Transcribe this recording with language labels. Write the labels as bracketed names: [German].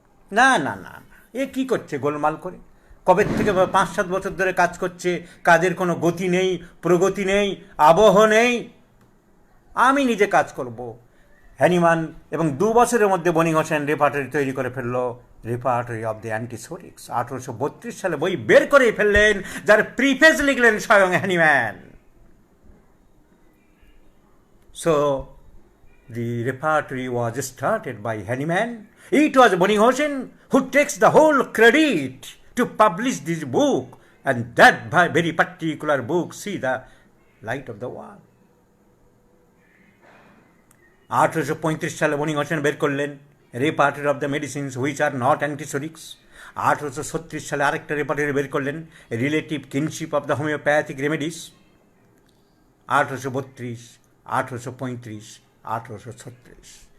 [Bangla] না না না, এ কি করছে গোলমাল করে, কবে থেকে 5-7 বছর ধরে কাজ করছে, কাজের কোনো গতি নেই, প্রগতি নেই, আবহ নেই। আমি নিজে কাজ করব। হ্যানিম্যান এবং 2 বছরের মধ্যে বনি হোসেন রেপার্টরি তৈরি করে ফেললো, রেপার্টরি অফ দ্য অ্যান্টিসোরিক্স। 1832 সালে বই বের করেই ফেললেন, যার প্রিফেস লিখলেন স্বয়ং Hahnemann. [English] So the repertory was started by Hahnemann. It was Boni Hossein who takes the whole credit to publish this book, and that very particular book see the light of the world. [Bangla] 1835 সালে বনি হোসেন বের করলেন repertory of the medicines which are not অ্যান্টিসোরিক্স। 1836 সালে আরেকটা repertory বের করলেন, relative kinship of the homeopathic remedies. 1832, 1835, 1836।